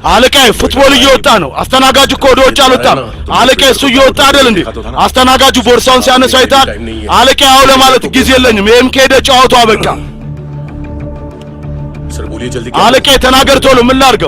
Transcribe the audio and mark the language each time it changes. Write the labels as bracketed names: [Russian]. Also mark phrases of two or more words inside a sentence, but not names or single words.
[Amharic] አለቃዬ ፉትቦል እየወጣ ነው። አስተናጋጁ እኮ ወደ ውጭ አልወጣም። አለቃዬ እሱ እየወጣ አይደል እንዴ? አስተናጋጁ ቦርሳውን ሲያነሳ አይተሃል? አለቃዬ አዎ ለማለት ጊዜ የለኝም። ይሄም ከሄደ ጨዋታው አበቃ። [Hindi] सर बोलिए जल्दी। [Amharic] አለቃዬ ተናገር ቶሎ። ምን ላድርገው?